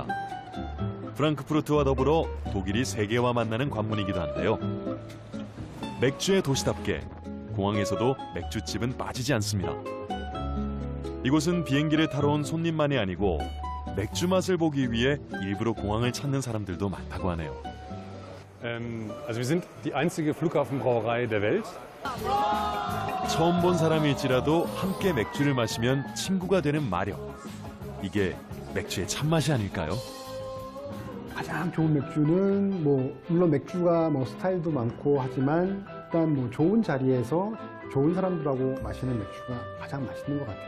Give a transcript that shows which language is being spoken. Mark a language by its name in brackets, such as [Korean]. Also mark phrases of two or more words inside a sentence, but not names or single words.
[Korean] 프랑크푸르트와 더불어 독일이 세계와 만나는 관문이기도 한데요. 맥주의 도시답게 공항에서도 맥주집은 빠지지 않습니다. 이곳은 비행기를 타러 온 손님만이 아니고 맥주 맛을 보기 위해 일부러 공항을 찾는 사람들도 많다고 하네요. [German] Also wir sind die einzige Flughafenbrauerei der Welt. [Korean] 처음 본 사람일지라도 함께 맥주를 마시면 친구가 되는 마력. 이게 맥주의 참맛이 아닐까요? 가장 좋은 맥주는 뭐 물론 맥주가 뭐 스타일도 많고 하지만 일단 뭐 좋은 자리에서 좋은 사람들하고 마시는 맥주가 가장 맛있는 것 같아요.